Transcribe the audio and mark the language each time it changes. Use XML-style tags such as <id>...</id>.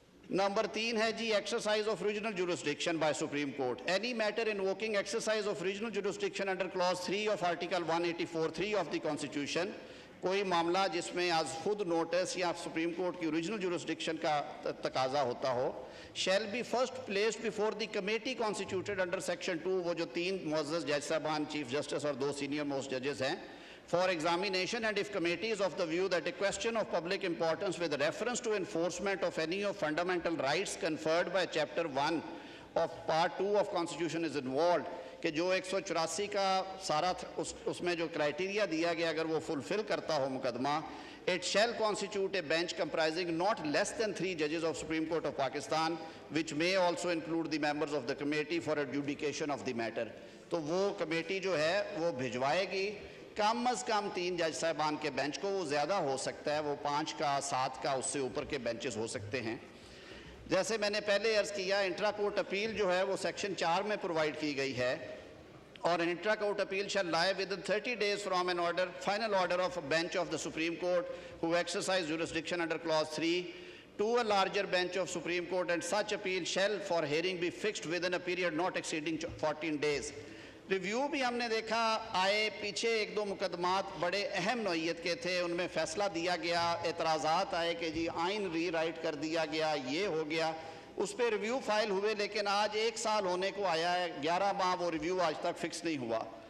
<ur>Number 3 ہے جی</ur> <en>Exercise of regional jurisdiction by supreme court. Any matter invoking exercise of regional jurisdiction under clause 3 of article 184(3) of the constitution,</en> <ur>کوئی معاملہ جس میں از خود notice یا supreme court کی اوریجنل جورسڈکشن کا تقاضا ہوتا ہو،</ur> <en>shall be first placed before the committee constituted under section 2</en> <ur>وہ جو 3 معزز جج صاحبان چیف جسٹس اور</ur> <en>2 senior most judges ہیں for examination, and if committee is of the view that a question of public importance with reference to enforcement of any of fundamental rights conferred by chapter 1 of part 2 of constitution is involved</en> <ur>کہ جو 184 کا سارا اس میں جو criteria دیا گیا اگر وہ فلفل کرتا ہو مقدمہ،</ur> <en>it shall constitute a bench comprising not less than 3 judges of Supreme Court of Pakistan which may also include the members of the committee for adjudication of the matter.</en> <ur>تو وہ کمیٹی جو ہے وہ بھجوائے گی کم از کم 3 جج صاحبان کے بینچ کو، وہ زیادہ ہو سکتا ہے، وہ 5 کا 7 کا اس سے اوپر کے بینچز ہو سکتے ہیں. جیسے میں نے پہلے عرض کیا انٹرا کورٹ اپیل</ur> <en>جو ہے وہ سیکشن 4 میں پرووائڈ کی گئی ہے اور intra court appeal shall lie within 30 days from an order, final order of a bench of the Supreme Court who exercise jurisdiction under clause 3 to a larger bench of Supreme Court, and such appeal shall for hearing be fixed within a period not exceeding 14 days.</en> <ur>Review بھی ہم نے دیکھا آئے پیچھے 1-2 مقدمات بڑے اہم نوعیت کے تھے، ان میں فیصلہ دیا گیا، اعتراضات آئے کہ جی آئین ری رائٹ کر دیا گیا، یہ ہو گیا، اس پہ ریویو فائل ہوئے، لیکن آج 1 سال ہونے کو آیا ہے، 11 ماہ وہ ریویو آج تک فکس نہیں ہوا.</ur>